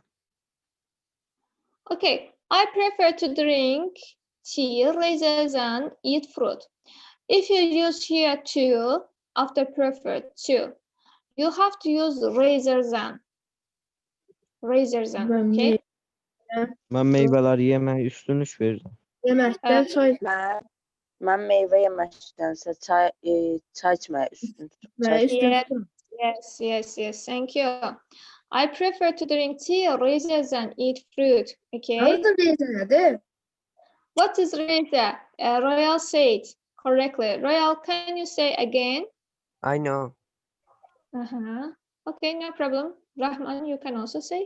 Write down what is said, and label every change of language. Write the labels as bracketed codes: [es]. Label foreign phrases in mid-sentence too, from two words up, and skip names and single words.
[en] Okay, I prefer to drink tea rather than eat fruit. If you use here to after prefer to, you have to use rather than. Okay? [tr] Ben meyveler yeme üstünlük veririm. [az] Yeməkdən çay mən meyvə yeməkdənsə çay içməyə üstün tuturam. [en] Yes. Thank you. I prefer to drink tea rather than eat fruit. Okay. What is razor? Royal said correctly. Royal, can you say again? I know. Okay, no problem. Rahman, you can also say.